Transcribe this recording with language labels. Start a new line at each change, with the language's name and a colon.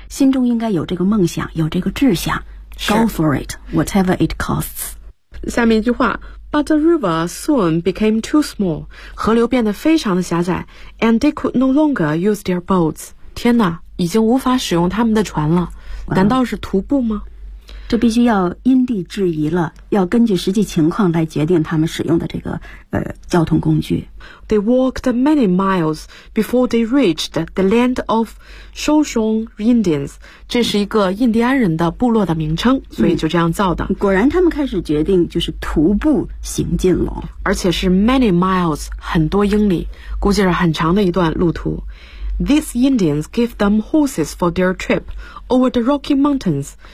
Chinese: 心中应该有这个梦想，有这个志向。
English: Go for it, whatever it costs.
Chinese: 下面一句话，
English: But the river soon became too small.
Chinese: 河流变得非常的狭窄，
English: And they could no longer use their boats.
Chinese: 天哪，已经无法使用他们的船了，难道是徒步吗？这必须要因地制宜了，要根据实际情况来决定他们使用的这个交通工具。
English: They walked many miles before they reached the land of Shoshone Indians.
Chinese: 这是一个印第安人的部落的名称，所以就这样造的。果然他们开始决定就是徒步行进了，而且是
English: many miles,
Chinese: 很多英里，估计是很长的一段路途。
English: These Indians gave them horses for their trip over the Rocky Mountains.